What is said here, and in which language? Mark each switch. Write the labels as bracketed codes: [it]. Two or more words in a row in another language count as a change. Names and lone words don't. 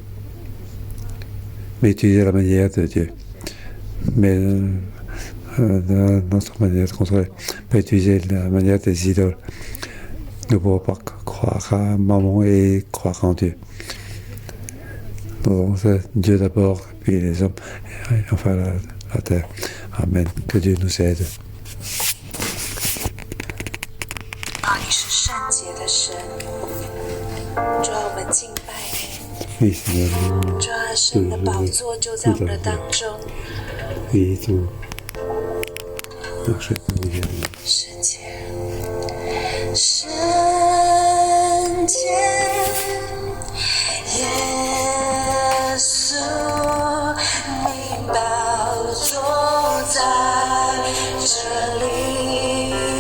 [fr] Mais utiliser la manière de Dieu. Mais notre manière de contrôler, pas utiliser la manière des idoles. Nous ne pouvons pas croire à maman et croire en Dieu. Nous devons Dieu d'abord, puis les hommes, et enfin la terre. Amen. Que Dieu nous aide. [zh] 你是圣洁的神，主啊，我们敬拜你。主啊，神的宝座就在我们的当中。圣洁，圣洁，耶稣，你宝座在这里。